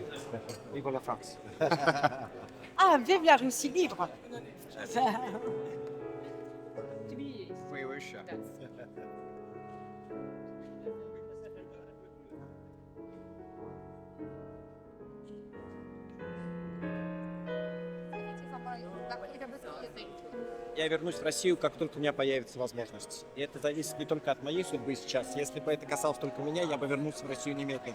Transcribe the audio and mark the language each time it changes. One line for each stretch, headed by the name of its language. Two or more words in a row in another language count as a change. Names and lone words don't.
French: Vive la France. Ah, vive la Russie libre! Oui, oui, cher.
Russian: Я вернусь в Россию, как только у меня появится возможность. И это зависит не только от моей судьбы сейчас. Если бы это касалось только меня, я бы вернулся в Россию немедленно.